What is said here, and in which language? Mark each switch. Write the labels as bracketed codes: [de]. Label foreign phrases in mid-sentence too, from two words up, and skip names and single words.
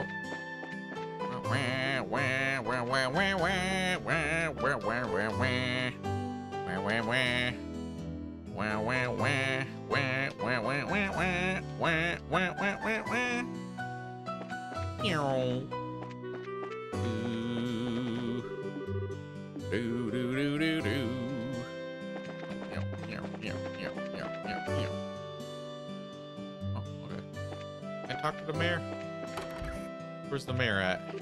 [en] Wah wah wah wah wah wah wah wah wah wah wah. Wah wah wah. Wah wah wah. Wah wah wah wah wah. Wah wah wah wah wah. Meow. Do do do do do. Meow meow meow meow meow meow meow. Oh, okay. talk to the mayor? Where's the mayor at?